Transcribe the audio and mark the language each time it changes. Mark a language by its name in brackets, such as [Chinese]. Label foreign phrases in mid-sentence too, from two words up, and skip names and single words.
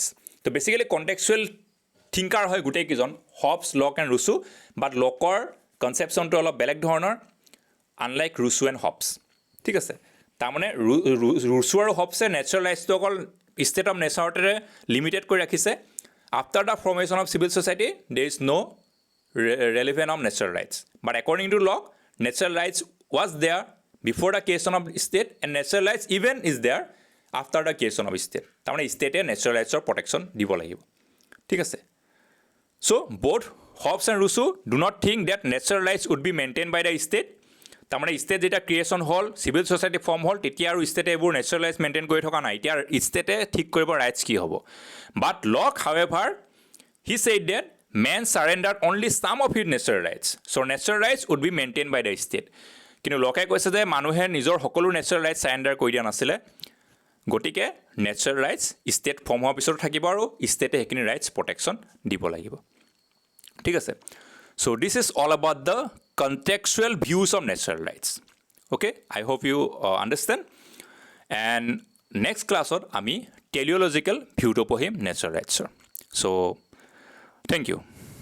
[Assamese] তো [English] basically contextual thinker [Assamese] হয় গোটেইকেইজন, হবছ, লক এণ্ড ৰুচু। বাট লকৰ কনচেপশ্যনটো অলপ বেলেগ ধৰণৰ, আনলাইক ৰুচু এণ্ড হবছ। ঠিক আছে? তাৰমানে ৰুচু আৰু হবছে [English] natural rightsটো [Assamese] অকল [English] state of natureতে limited [Assamese] কৰি ৰাখিছে। [English] after the formation of civil society there is no' relevant of natural rights. But according to law, natural rights was there before the creation of state, and natural rights even is there after the creation of state. [Assamese] তাৰমানে ষ্টেটে [English] natural rightsৰ protection [Assamese] দিব লাগিব। ঠিক আছে? [English] চ' both Hobbes and Rousseau do not think that natural rights would be maintained by the state. [Assamese] তাৰমানে ষ্টেট যেতিয়া ক্ৰিয়েশ্যন হ'ল, [English] civil society form [Assamese] হ'ল, তেতিয়া আৰু ষ্টেটে এইবোৰ [English] natural rights maintain [Assamese] কৰি থকা নাই। এতিয়া ষ্টেটে ঠিক কৰিব ৰাইটছ কি হ'ব। [English] but Locke however he said that man surrendered only some of his natural rights. So natural rights would be maintained by the state. [Assamese] কিন্তু লকে কৈছে যে মানুহে নিজৰ সকলো [English] natural rights surrender [Assamese] কৰি দিয়া নাছিলে, গতিকে [English] natural rights state form [Assamese] হোৱাৰ পিছতো থাকিব, আৰু ষ্টেটে সেইখিনি [English] rights protection [Assamese] দিব লাগিব। ঠিক আছে? [English] so this is all about the contextual views of natural rights. okay, I hope you understand. and next classত [Assamese] আমি [English] teleological viewটো [Assamese] পঢ়িম [English] natural rightsৰ। চ' thank you.